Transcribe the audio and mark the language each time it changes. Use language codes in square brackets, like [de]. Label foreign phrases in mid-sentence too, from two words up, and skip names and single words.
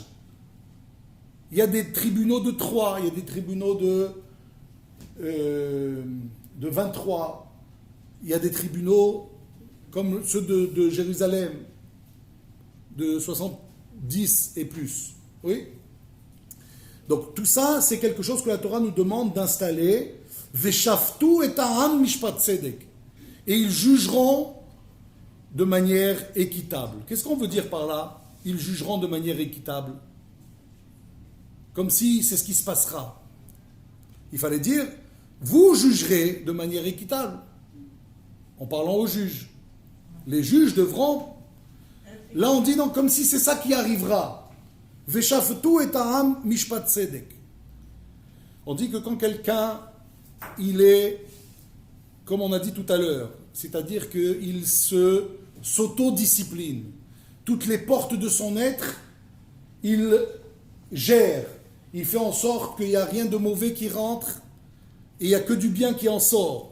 [fr] Il y a des tribunaux de 3, il y a des tribunaux de 23, il y a des tribunaux comme ceux de Jérusalem, de 70 et plus. Oui? Donc tout ça, c'est quelque chose que la Torah nous demande d'installer. [he] ושפטו את העם משפט צדק. [fr] Et ils jugeront de manière équitable. Qu'est-ce qu'on veut dire par là? Ils jugeront de manière équitable. Comme si c'est ce qui se passera. Il fallait dire, vous jugerez de manière équitable. En parlant aux juges. Les juges devront... Là on dit donc comme si c'est ça qui arrivera. [he] ושפטו את העם משפט צדק. [fr] On dit que quand quelqu'un, il est, comme on a dit tout à l'heure, c'est-à-dire qu'il s'autodiscipline. Toutes les portes de son être, il gère. Il fait en sorte qu'il n'y a rien de mauvais qui rentre et il n'y a que du bien qui en sort.